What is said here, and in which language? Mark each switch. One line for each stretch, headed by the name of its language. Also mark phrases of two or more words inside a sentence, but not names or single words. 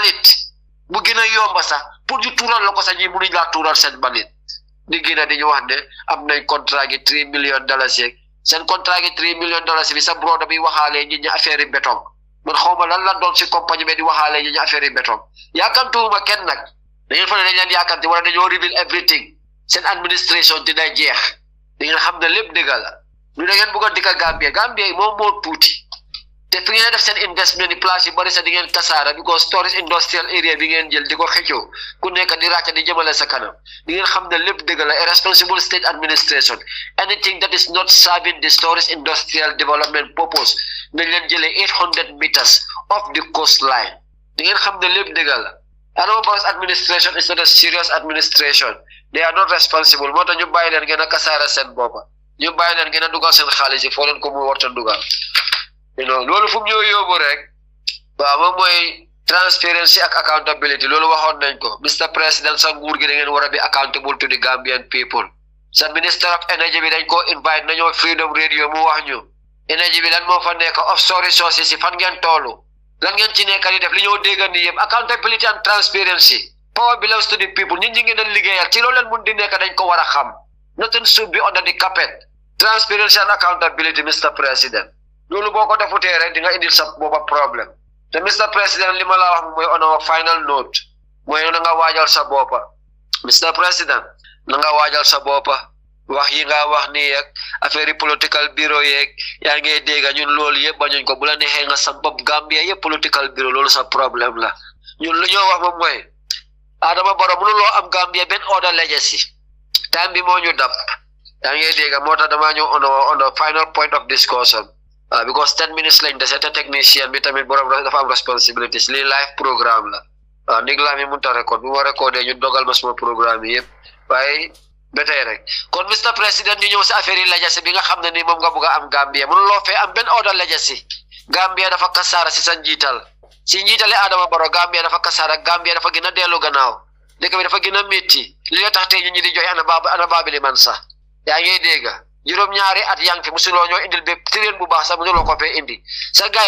Wolof: sax pour ñu tuural la ko sax ñi mënuñ laa tuural seen mbalit di gën a dañu wax ne am nañ contrat gi $3 million yeeg seen contrat gi $3 million bi sa broda bi waxaalee ñi affaire yi béton man xawma lan la doon si compagnie bi di waxaalee ñi affaire yi béton yaakantuwuma kenn nag da ngeen fa ne dañ leen yaakanti wala dañoo
English: reveal everything
Wolof: seen administration dina jeex da ngeen xam ne lépp dëgg la lu da ngeen bëgg a dikka Gambia yi moom moo tuuti te fi ngeen def seen investment ni place yu bari sax di ngeen kasaara because
English: tourist industrial area
Wolof: bi ngeen jël di ko xëccoo ku nekk di ràcca di jëmale sa kanam di ngeen xam ne lépp dëgg la
English: a responsible state administration anything that is not serving the tourist industrial development purpose
Wolof: nañ leen jëlee
English: 800 meters off the coastline
Wolof: di ngeen xam ne lépp dëgg la
English: Adama Barrow's administration is not a serious administration they are not responsible
Wolof: moo tax ñu bàyyi leen ngeen a kasaara seen boppa ñu bàyyi leen ngeen a dugal seen xaalis yi foo leen ko mu warta dugal loolu fu mu ñëw yóbbu rek waaw moom mooy transparency ak accountability loolu waxoon nañ ko Mr President sa nguur gi da ngeen war a
English: be accountable to the Gambian people
Wolof: sa minister
English: of energy
Wolof: bi dañ ko invite nañoo Freedom Radio mu wax ñu energy bi lan moo fa nekk offshore resources yi fan ngeen toolu lan ngeen ci nekk di def li ñoo dégg ni yëpp
English: accountability and transparency power belongs to the people
Wolof: ñun ñi ngeen doon liggéeyal ci loolu leen mun di nekk dañ ko war a xam
English: nothing should be under the carpet transparency and accountability
Wolof: Mr President loolu boo ko defutee rek di nga indil sa boppa problème te Mr President li ma la wax mooy
English: on our final note
Wolof: mooy na nga waajal sa boppa Mr President na nga waajal sa boppa wax yi nga wax ni yeeg affaire yi
English: political bureau
Wolof: yeeg yaa ngi dégg ñun loolu yëpp bañuñ ko bu la neexee nga sa bopp Gambia yëpp
English: political bureau
Wolof: loolu sa problème la ñun lu ñoo wax moom mooy Adama Barrow mënuloo am Gambia benn
English: order legacy time
Wolof: bi moo ñu dab yaa ngi dégg moo tax damaa ñëw
English: on the final point of discussion
Wolof: because 10 minutes lañ dese te technicien bi tamit borom dafa am responsibilities lii
English: live programme
Wolof: la ndig laa mi mënta record bu ma recordé ñu dogal ma suma programme yi yëpp waaye ba tey rek kon Mr President ñu ñëw si affaire yi legacy bi nga xam ne ni moom nga bëgg a am Gambia mënuloo fee am benn
English: order legacy
Wolof: Gambia dafa kasaara si sa njiital si njiitale Adama Barrow Gambia dafa kasaara Gambia dafa gën a dellu gannaaw dëkk bi dafa gën a métti li nga tax tey ñu di joxe ana baabili man sax yaa ngi dégg juróom-ñaari at yaa ngi fi musuloo ñoo indil ba tireen bu baax sax mënuloo ko fee indi sa gars